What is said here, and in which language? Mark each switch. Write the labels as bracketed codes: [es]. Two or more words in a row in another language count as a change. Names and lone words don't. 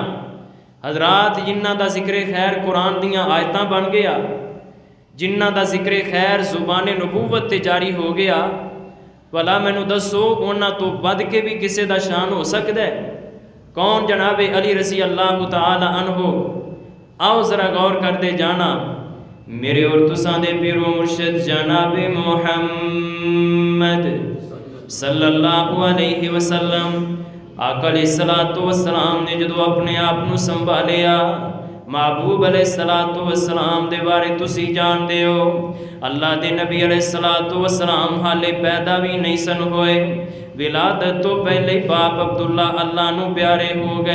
[pa] حضرات جنہ دا ذکر خیر قرآن دیاں آیتاں بن گیا، جنہ دا ذکر خیر زبان نبوت تے جاری ہو گیا، بھلا مینوں دسو انہاں تو بد کے بھی کسے دا شان ہو سکدا ہے؟ کون؟ جناب علی رضی اللہ تعالی عنہ۔ [ur] آؤ ذرا غور کرتے جانا، [pa] میرے اور تساں دے پیر و مرشد جناب محمد [ar] صلی اللہ علیہ وسلم [pa] آقا [ar] علیہ الصلوۃ والسلام [pa] نے جدو اپنے آپ نو سنبھالیا، محبوب [ar] علیہ الصلوۃ والسلام [pa] دے بارے تسی جان دے ہو، اللہ دے نبی [ar] علیہ الصلوۃ والسلام [pa] حالے پیدا بھی نہیں سن ہوئے، ولادت تو پہلے ہی باپ عبداللہ اللہ نو پیارے ہو گئے۔